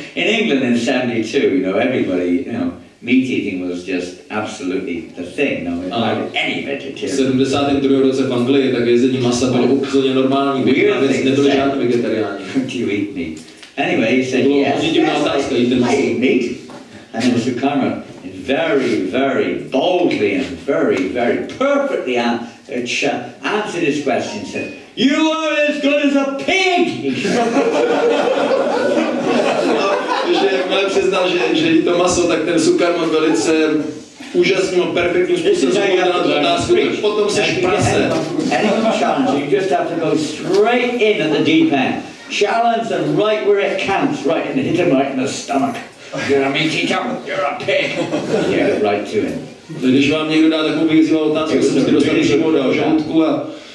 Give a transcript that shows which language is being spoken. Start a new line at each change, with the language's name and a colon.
English: In England in 72, everybody, meat eating was just absolutely the thing, any vegetarian.
Czech: V 72. roce v Anglii tak jezení masa bylo úplně normální, nebyli žádný vegetariáni.
English: Do you eat meat? Anyway, he said, yes, I eat meat. And then Sukarma very, very boldly and very, very perfectly answered his question, said, you are as good as a pig!
Czech: Takže jakmile přiznal, že jí to maso, tak ten Sukarma velice úžasným a perfektním způsobem na tu otázku, tak potom seš prase.
English: Anyone challenge, you just have to go straight in at the deep end. Challenge them right where it counts, right, and hit them right in the stomach. You're a meaty chump, you're a pig. Yeah, right to him.
Czech: Když vám někdo dá takovou výzvou otázku, tak se prostě dostane přímo do žaludku a